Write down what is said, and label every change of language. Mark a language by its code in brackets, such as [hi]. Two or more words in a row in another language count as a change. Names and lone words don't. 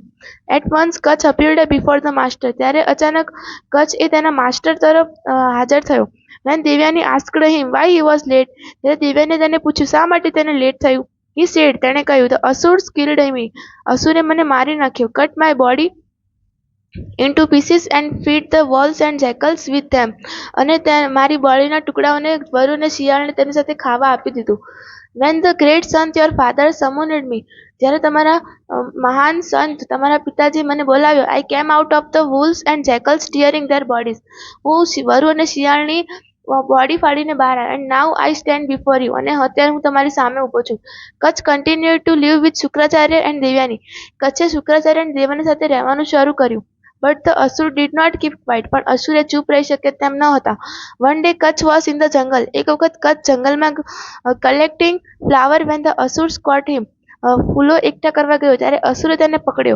[en] at once Kachh appeared before the master. [gu] ત્યારે અચાનક કચ્છ એ તેના માસ્ટર તરફ હાજર થયો. [en] when Devyani asked him why he was late. [gu] ત્યારે દેવયાને તેને પૂછ્યું શા માટે તેને લેટ થયું. [en] he said, [gu] તેણે કહ્યું, [en] the Asuras killed me. [gu] અસુરે મને મારી નાખ્યો. [en] cut my body into pieces and feed the wolves and jackals with them. [gu] અને મારી બોડીના ટુકડાઓને વરુ અને શિયાળને તેની સાથે ખાવા આપી દીધું. [en] When the great sant your father summoned me. [gu] જ્યારે તમારા મહાન સંત તમારા પિતાજી મને બોલાવ્યો. [en] I came out of the wolves and jackals tearing their bodies. [gu] હું વરુ અને શિયાળની બોડી ફાડીને બહાર આવ્યા. [en] And now I stand before you. [gu] અને અત્યારે હું તમારી સામે ઊભો છું. કચ્છ [en] continued to live with [gu] શુક્રાચાર્ય and દેવયાની. કચ્છે શુક્રાચાર્ય અને દેવયાની સાથે રહેવાનું શરૂ કર્યું. [en] but the Asura did not keep quiet. [gu] પણ અસુરે ચૂપ રહી શકે તેમ ન હતા. [en] one day Kachh was in the jungle. [gu] એક વખત કચ્છ જંગલમાં [en] collecting flower when the Asuras caught him. [gu] ફૂલો એકઠા કરવા ગયો ત્યારે અસુરે તેને પકડ્યો.